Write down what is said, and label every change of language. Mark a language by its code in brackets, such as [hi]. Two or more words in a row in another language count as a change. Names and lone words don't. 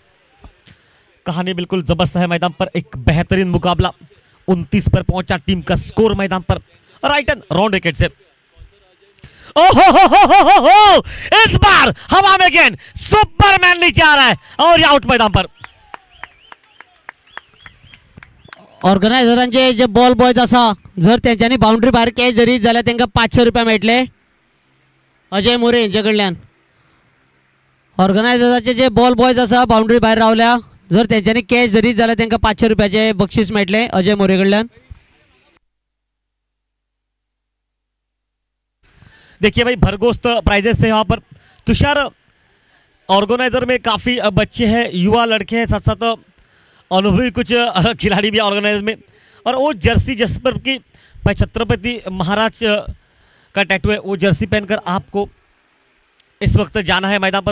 [hi] कहानी बिल्कुल जबरदस्त है मैदान पर। एक बेहतरीन मुकाबला 29 पर पहुंचा टीम का स्कोर मैदान पर। [en] right and round wicket [hi] से ओहो, इस बार हवा में गेंद, सुपरमैन नीचे आ रहा है और आउट मैदान पर। [kok] ऑर्गनायझरांचे जे [en] ball boys [kok] असा, जर त्यांच्यानी बाउंड्री भायर कॅच जरी जाल्यार तांकां 500 रुपया मेळटले अजय मोरे यांच्या कडल्यान। ऑर्गनायझराचे जे [en] ball boys [kok] असा बाउंड्री भायर रावल्या, जर त्यांच्यानी कॅच जरी जाल्यार तांकां 500 रुपयाचे बक्षीस मेळटले अजय मोरे कडल्यान। [hi] देखिए भाई, भरगोस्त प्राइजेस है यहाँ पर। तुषार, ऑर्गेनाइजर में काफ़ी बच्चे हैं, युवा लड़के हैं, साथ साथ अनुभवी कुछ खिलाड़ी भी ऑर्गेनाइजर में। और वो जर्सी जिस पर की छत्रपति महाराज का टैटू है, वो जर्सी पहनकर आपको इस वक्त जाना है मैदान पर।